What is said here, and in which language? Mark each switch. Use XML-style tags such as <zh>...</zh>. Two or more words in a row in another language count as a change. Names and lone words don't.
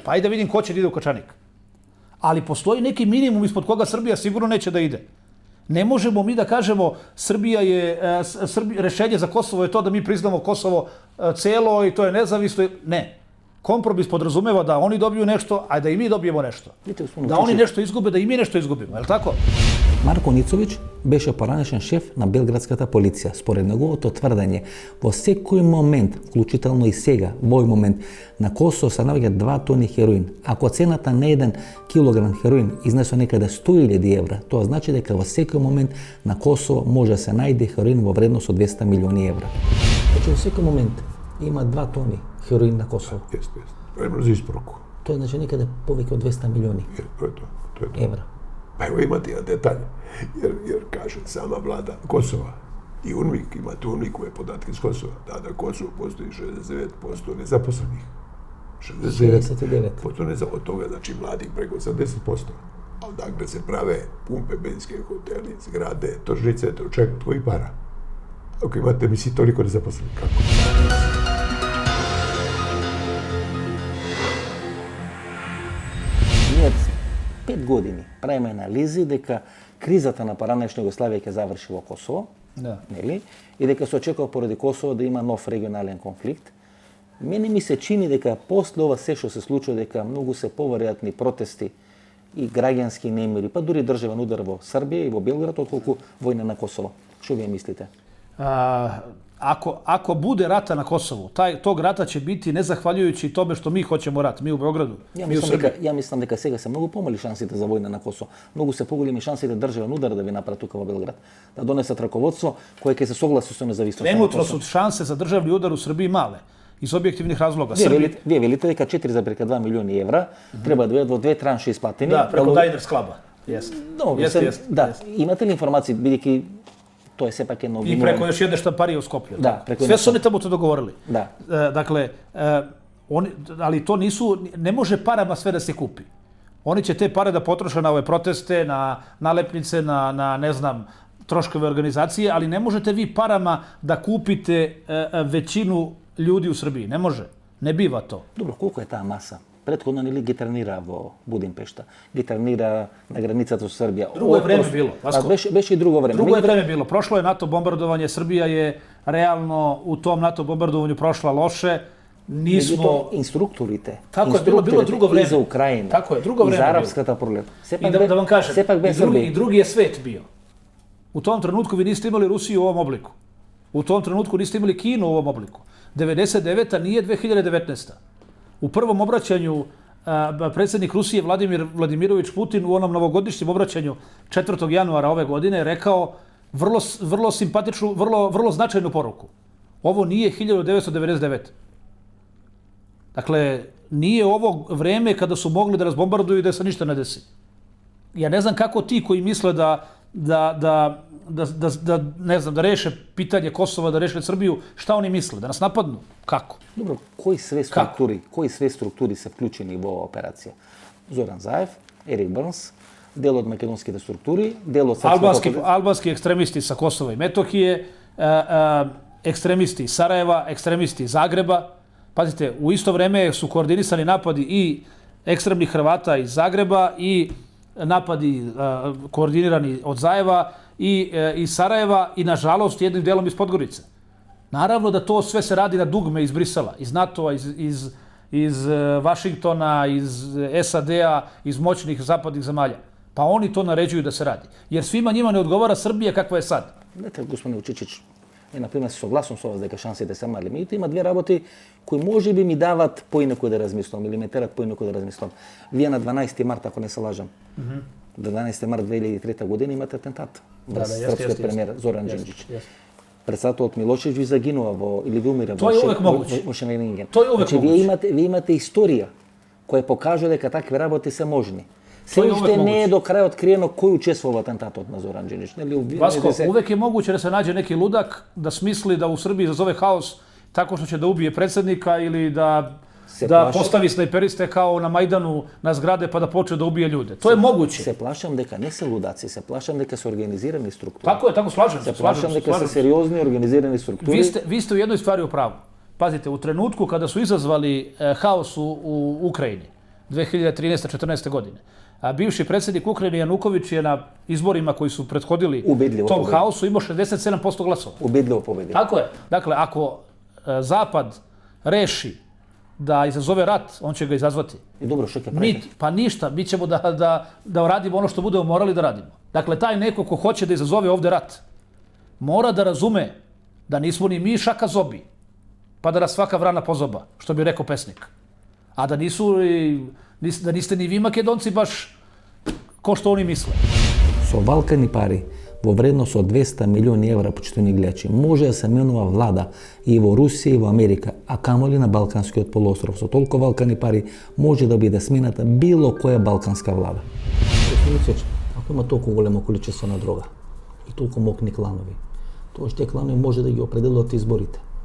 <sr>Pa ajde vidim ko će da ide u Kačanik. Ali postoji neki minimum ispod koga Srbija sigurno neće da ide. Ne možemo mi da kažemo rešenje za Kosovo je to da mi priznamo Kosovo celo i to je nezavisno. Ne. Kompromis podrazumeva da oni dobiju nešto, a da i mi dobijemo nešto. Da oni nešto izgube, da i mi nešto izgubimo. Je li tako?</sr> <mk>Марко Ницовиć беше поранешен шеф на белградската полиција. Според неговото тврдење, во секој момент, вклучително и сега, во овој момент, на Косово се наоѓа 2 тони хероин. Ако цената на 1 килограм хероин изнесува некаде 100.000 евра, тоа значи дека во секој момент на Косово може да се најде хероин во вредност од 200 милиони евра. Значи во секој момент има 2 тони хероин на Косово.</mk> <sr>Jeste. Vremeno za isporuku.</sr> <mk>Тоа е значи некаде повеќе од 200 милиони</mk> <sr>To je to.</sr> <mk>евра.</mk> <sr>Pa evo imate jedan detalj, jer kaže sama vlada Kosova i UNMIK, imate UNMIK-ove podatke iz Kosova, da Kosovo postoji 69% nezaposlenih. 69% od toga, znači mladih preko 80%. A onda gde se prave pumpe, benzinske hoteli, zgrade, tržnice, to čeka tvoji para. Ako imate, misli, toliko nezaposlenih, kako?</sr> <mk>Ние 5 години правиме анализи дека кризата на поранешна Југославија ќе заврши во Косово, нели? И дека се очекува поради Косово да има нов регионален конфликт. Мене ми се чини дека после ова се што се случува дека многу се поверојатни протести и граѓански немири, па дури државен удар во Србија и во Белград, отколку војна на Косово. Што вие мислите?</mk> <sr>Ako bude rata na Kosovu, tog rata će biti nezahvaljujući tome što mi hoćemo rat, mi u Beogradu, mi u Srbiji. Ja mislim</sr> <mk>дека сега се многу помали шансите за војна на Косово. Многу се поголеми шансите државен удар да ви направи тука во Белград. Да донесат раководство koje ќе се согласи со независноста на</mk> <sr>Trenutno</sr> <mk>Косово.</mk> <sr>su šanse za državni udar u Srbiji male. Iz objektivnih razloga.</sr> <mk>Вие велите дека 4,2 милиони евра треба да бидат во 2 транши исплатени.</mk> <sr>Da, preko Diners Cluba.</sr> <mk>Да, имате ли информации, бидејќи to je sepak jedno...</mk> <sr>I preko još jedne štamparije u Skoplju. Da, sve su oni tamo to dogovorili. Da. Dakle, ali to nisu, ne može parama sve da se kupi. Oni će te pare da potroše na ove proteste, na nalepnice, na ne znam, troškove organizacije, ali ne možete vi parama da kupite većinu ljudi u Srbiji. Ne može. Ne biva to. Dobro, koliko je ta masa</sr> <mk>Prethodно нели ги тренира во Будимпешта, ги тренира на границата со Србија. Друго е време било, Васко. Беше и друго време.</mk> <sr>Drugo je vreme bilo. Prošlo je NATO bombardovanje, Srbija je realno u tom NATO bombardovanju prošla loše. Nismo...</sr> <mk>Инструкторите.</mk> <sr>Tako je, bilo drugo vreme.</sr> <mk>И за Украина.</mk> <sr>Tako je, drugo</sr> <mk>и</mk> <sr>vreme</sr> <mk>за</mk> <sr>bilo.</sr> <mk>арапската проблем.</mk> <sr>I da vam kažem,</sr> <mk>сепак бе</mk> <sr>i drugi je svet bio. U tom trenutku vi niste imali Rusiju u ovom obliku. U tom trenutku niste imali Kinu u ovom obliku. 99. nije 2019. U prvom obraćanju predsjednik Rusije Vladimir Vladimirović Putin u onom novogodišnjem obraćanju 4. januara ove godine je rekao vrlo simpatičnu, vrlo značajnu poruku. Ovo nije 1999. Dakle, nije ovo vreme kada su mogli da razbombarduju i da se ništa ne desi. Ja ne znam kako ti koji misle da ne znam, da reše pitanje Kosova, da reše Srbiju, šta oni misle? Da nas napadnu? Kako?</sr> <mk>Добро, кои све структури се вклучени во оваа операција? Зоран Заев, Ерик Брнс, дел од македонските структури, дел од</mk> <sr>albanski ekstremisti sa Kosova i Metohije, ekstremisti iz Sarajeva, ekstremisti iz Zagreba. Pazite, u isto vreme su koordinisani napadi i ekstremnih Hrvata iz Zagreba i napadi koordinirani od Zajeva i iz Sarajeva i, nažalost, jednim delom iz Podgorice. Naravno da to sve se radi na dugme iz Brisela, iz NATO-a, iz Vašingtona, iz SAD-a, iz moćnih zapadnih zemalja. Pa oni to naređuju da se radi. Jer svima njima ne odgovara Srbija kakva je sad.</sr> <mk>Знаете, господин Учичич, например, се согласувам со вас дека шансите се мали. Меѓутоа има две работи кои може би ми дават поинакво да размислам или ме терат поинакво да размислам. Вие на 12 март, ако не се лажам, 12 март 2003 година имате атентат врз српскиот премиер Зоран Џинџич. Председателот Милошевиќ ви загинува или ви умира во Шененинген. Значи, вие имате историја која покажува дека такви работи се можни. Се уште не е до крај откриено кој учествува во атентатот на Зоран Џинџич.</mk> <sr>Vasko, uvek je moguće da se nađe neki ludak da smisli da u Srbiji izazove haos tako što će da ubije predsjednika ili da postavi snajperiste kao na Majdanu na zgrade pa da počne da ubije ljude. To je moguće.</sr> <mk>Se plašam дека не се лудаци, се плашам дека се организирани структури.</mk> <sr>Tako je, tako slažem se.</sr> <mk>Se plašam дека се сериозни организирани структури.</mk> <sr>Vi ste u jednoj stvari u pravu. Pazite, u trenutku kada su izazvali haos u Ukrajini 2013-14. godine, a bivši predsjednik Ukrajine Januković je na izborima koji su prethodili tom haosu imao 67% glasova. Ubedljivo pobedio. Tako je. Dakle, ako Zapad reši da izazove rat, on će ga izazvati. I dobro, što će praviti? Pa ništa, mi ćemo da radimo ono što budemo morali da radimo. Dakle, taj neko ko hoće da izazove ovde rat, mora da razume da nismo ni mi šaka zobi, pa da nas svaka vrana pozoba, što bi rekao pesnik. A da niste ni vi Makedonci baš ko što oni misle.</sr> <mk>Со Балкани пари во вредност од 200 милиони евра, почитани гледачи, може да се менува влада и во Русија и во Америка, а камоли на Балканскиот полуостров. Со толку Балкани пари може да биде смената било која балканска влада. Ако има толку големо количество на дрога и толку мокни кланови, тоа што кланови може да ги определат изборите.</mk>